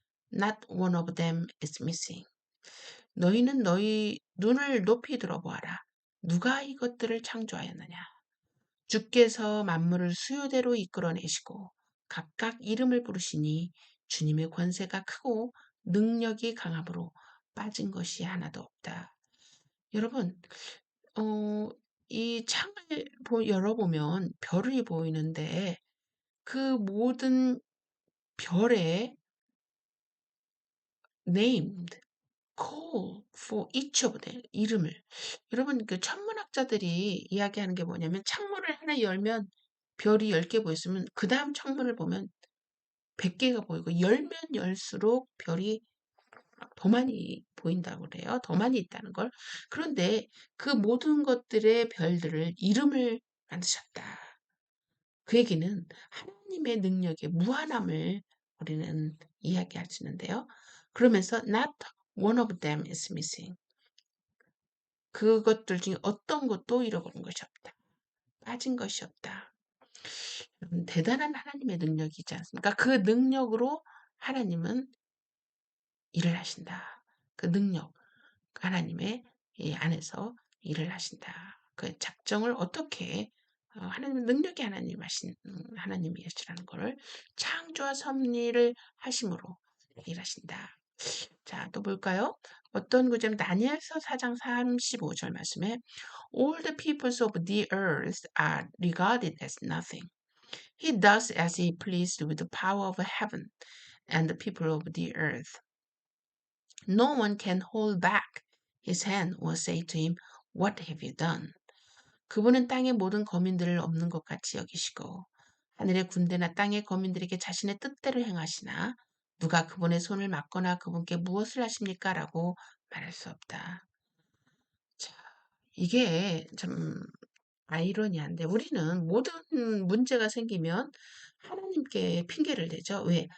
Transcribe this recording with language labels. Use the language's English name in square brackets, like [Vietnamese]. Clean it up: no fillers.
[English] Not one of them is missing. [Korean] 너희는 너희 눈을 높이 들어보아라. 누가 이것들을 창조하였느냐? 주께서 만물을 수요대로 이끌어내시고 각각 이름을 부르시니 주님의 권세가 크고 능력이 강함으로 빠진 것이 하나도 없다. 여러분, 이 창을 열어보면 별이 보이는데 그 모든 별의 [English] named, call for each of them, [Korean] 이름을. 여러분, 그 천문학자들이 이야기하는 게 뭐냐면 창문을 하나 열면 별이 10개 보였으면 그 다음 창문을 보면 100개가 보이고 열면 열수록 별이 더 많이 보인다고 그래요. 더 많이 있다는 걸. 그런데 그 모든 것들의 별들을 이름을 만드셨다. 그 얘기는 하나님의 능력의 무한함을 우리는 이야기하시는데요. 그러면서 [English] not one of them is missing. [Korean] 그것들 중에 어떤 것도 잃어버린 것이 없다. 빠진 것이 없다. 대단한 하나님의 능력이지 않습니까? 그 능력으로 하나님은 일을 하신다. 그 능력, 하나님의 이 안에서 일을 하신다. 그 작정을 어떻게 하나님 능력이 하나님이시라는 것을 창조와 섭리를 하심으로 일하신다. 자, 또 볼까요? 어떤 구절 다니엘서 4장 35절 말씀에 [English] All the peoples of the earth are regarded as nothing. He does as he pleased with the power of heaven and the people of the earth. No one can hold back his hand or say to him, What have you done? [Korean] 그분은 땅의 모든 거민들을 없는 것 같이 여기시고 하늘의 군대나 땅의 거민들에게 자신의 뜻대로 행하시나 누가 그분의 손을 막거나 그분께 무엇을 하십니까? 라고 말할 수 없다. 자, 이게 참 아이러니한데 우리는 모든 문제가 생기면 하나님께 핑계를 대죠. 왜?